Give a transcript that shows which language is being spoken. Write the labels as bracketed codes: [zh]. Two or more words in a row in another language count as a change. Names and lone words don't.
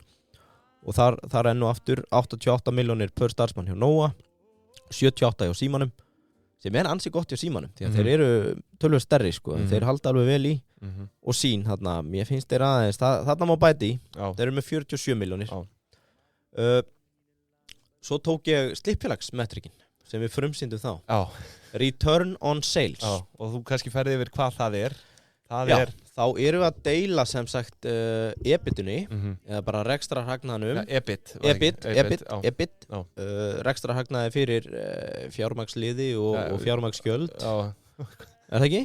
[is] Og þar enn og aftur 88 milljónir per starfsmann hjá Nóa, 78 hjá Símanum, sem ansi gott hjá Símanum, því að þeir eru tölvöld stærri, sko, þeir halda alveg vel í. Og Sín, þarna, mér finnst þeir aðeins, þarna má bæti í, þeir eru með 47 milljónir. Svo tók ég slippfélagsmetrikin sem við frumsýndum þá. [en] Return on sales. [is] Og þú kannski ferði yfir hvað það er. Þá erum við að deila sem sagt EBIT-unni eða bara rekstrarhagnaðinum. EBIT. Rekstrarhagnaði fyrir fjármagnsliði og fjármagsgjöld. Er það ekki?